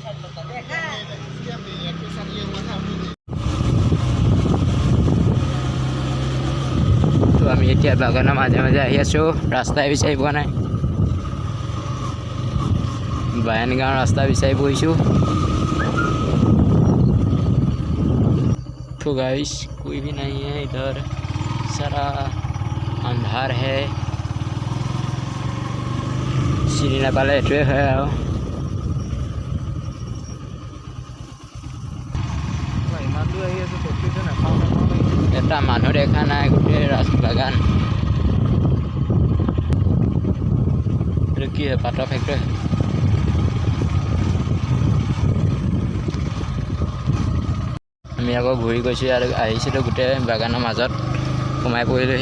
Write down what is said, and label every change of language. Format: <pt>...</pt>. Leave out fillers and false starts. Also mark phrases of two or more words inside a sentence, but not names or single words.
<as>তো আমি এতিয়া বাগানৰ মাজে মাজে আহি আছোঁ ৰাস্তাই বিচাৰি পোৱা নাই বায়ন গাঁৱৰ ৰাস্তা বিচাৰি ফুৰিছোঁ</as> <hi>तो गाइस कोई भी नहीं है इधर सारा अंधार है</hi> <as>চিনি নাপালে এইটোৱে হয় আৰু ইমান দূৰ আহি আছোঁ তথাপিতো নাপাওঁ এটা মানুহ দেখা নাই গোটেই বাগান এইটো কি হয় পাতৰ ফেক্টৰী আমি আকৌ ঘূৰি গৈছোঁ আৰু আহিছিলোঁ গোটেই বাগানৰ মাজত সোমাই পৰিলোহি</as>